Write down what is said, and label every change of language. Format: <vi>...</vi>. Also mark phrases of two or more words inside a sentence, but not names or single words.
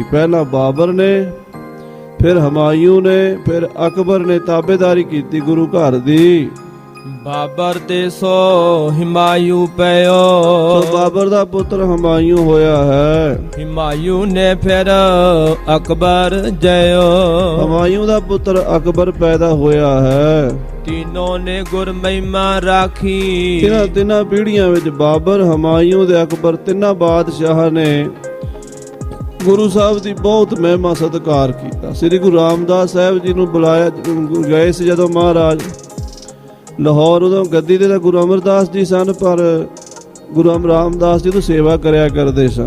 <pa>ਪਹਿਲਾਂ ਬਾਬਰ ਨੇ, ਫਿਰ ਹਮਾਯੂ ਨੇ, ਫਿਰ ਅਕਬਰ ਨੇ ਤਾਬੇਦਾਰੀ ਕੀਤੀ ਗੁਰੂ ਘਰ ਦੀ। ਬਾਬਰ ਤੇ ਸੋ ਹਿਮਾਯੂ ਪਇਓ, ਸੋ ਬਾਬਰ ਦਾ ਪੁੱਤਰ ਹਮਾਯੂ ਹੋਇਆ ਹੈ। ਹਿਮਾਯੂ ਨੇ ਫਿਰ ਅਕਬਰ ਜਇਓ, ਹਮਾਯੂ ਦਾ ਪੁੱਤਰ ਅਕਬਰ ਪੈਦਾ ਹੋਇਆ ਹੈ। ਤੀਨੋਂ ਨੇ ਗੁਰ ਮਹਿਮਾ ਰਾਖੀ। ਤਿੰਨਾਂ ਪੀੜ੍ਹੀਆਂ ਵਿੱਚ ਬਾਬਰ, ਹਮਾਯੂ ਤੇ ਅਕਬਰ ਤਿੰਨਾਂ ਬਾਦਸ਼ਾਹਾਂ ਨੇ ਗੁਰੂ ਸਾਹਿਬ ਦੀ ਬਹੁਤ ਮਹਿਮਾ ਸਤਿਕਾਰ ਕੀਤਾ। ਸ੍ਰੀ ਗੁਰੂ ਰਾਮਦਾਸ ਸਾਹਿਬ ਜੀ ਨੂੰ ਬੁਲਾਇਆ ਗਏ ਸੀ ਜਦੋਂ ਮਹਾਰਾਜ ਲਾਹੌਰ, ਉਦੋਂ ਗੱਦੀ ਤੇ ਤਾਂ ਗੁਰੂ ਅਮਰਦਾਸ ਜੀ ਸਨ, ਪਰ ਗੁਰੂ ਰਾਮਦਾਸ ਜੀ ਤੋਂ ਸੇਵਾ ਕਰਿਆ ਕਰਦੇ ਸਨ।</pa>